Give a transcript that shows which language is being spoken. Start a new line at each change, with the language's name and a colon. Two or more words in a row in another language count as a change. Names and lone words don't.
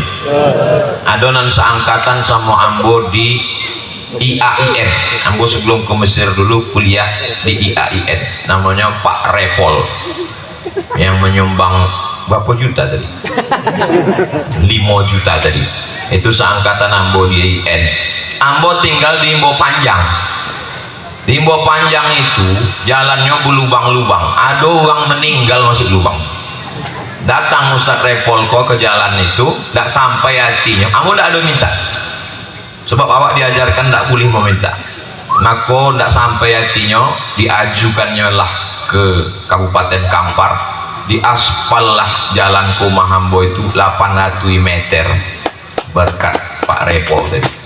Indonesian: Adonan seangkatan sama ambo di IAIN. Ambo sebelum ke Mesir dulu kuliah di IAIN. Namanya Pak Repol, yang menyumbang berapa juta tadi? 5 juta tadi. Itu seangkatan ambo di IAIN. Ambo tinggal di Imbo Panjang. Di Imbo Panjang itu jalannya berlubang-lubang, ada orang meninggal masuk lubang. Datang Ustaz Repol kok ke jalan itu, tidak sampai hatinya. Ambo tidak ada minta, sebab awak diajarkan tidak boleh meminta. Maka tidak sampai hatinya, diajukannya lah ke Kabupaten Kampar, diaspal lah jalan ke Mahambo itu 800 meter berkat Pak Repol tadi.